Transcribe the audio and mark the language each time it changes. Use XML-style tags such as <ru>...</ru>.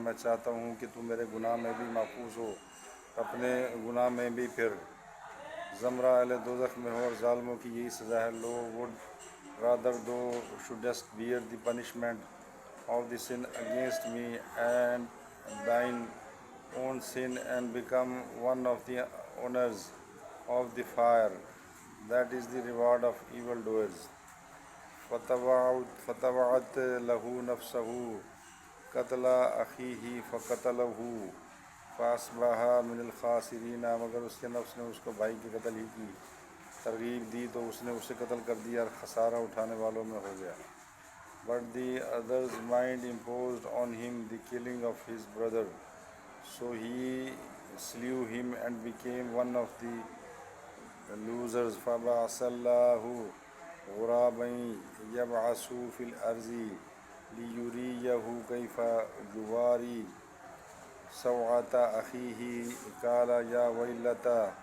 <ur>میں چاہتا ہوں کہ تم میرے گناہ میں بھی محفوظ ہو، اپنے گناہ میں بھی پھر زمرہ اہل دوزخ میں ہو، اور ظالموں کی یہی سزا ہے.</ur> <en>Lo, would rather thou shouldest bear the punishment of the sin against me and thine own sin, and become one of the owners of the fire. That is the reward of evildoers.</en> <ar>فَتَوَعَتْ لَهُ نَفْسَهُ قَتْلَ أَخِيهِ فَقَتَلَهُ فَأَصْبَحَ مِنَ الْخَاسِرِينَ.</ar> <ur>مگر اس کے نفس نے اس کو بھائی کے قتل ہی کی ترغیب دی تو اس نے اسے قتل کر دیا اور خسارہ اٹھانے والوں میں ہو گیا.</ur> <en>But the other's mind imposed on him the killing of his brother, so he slew him and became one of the losers.</en> <ar>فَبَعَثَ اللَّهُ غُرَابًا يَبْعَثُ فِي الْأَرْضِ لِيُرِيَهُ كَيْفَ يُوَارِي سَوْءَةَ أَخِيهِ قَالَ يَا وَيْلَتَا</ar>